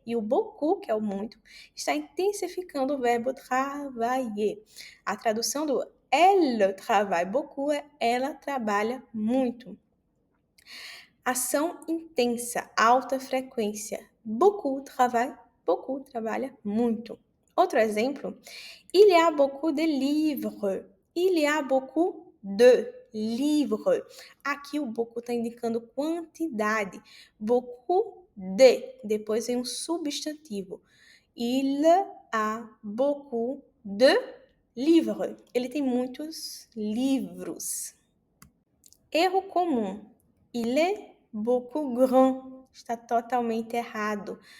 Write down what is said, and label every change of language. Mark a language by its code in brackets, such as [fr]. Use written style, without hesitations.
[pt] E o beaucoup, que é o muito, está intensificando o verbo travailler. A tradução do [fr] elle travaille beaucoup [pt] é ela trabalha muito. Ação intensa, alta frequência. Beaucoup trabalha muito. Outro exemplo, [fr] il y a beaucoup de livres. Il y a beaucoup de livres. [pt] Aqui o beaucoup está indicando quantidade. Beaucoup de, depois vem um substantivo. [fr] Il a beaucoup de livres. [pt] Ele tem muitos livros. Erro comum. [fr] Il est beaucoup grand. [pt] Está totalmente errado.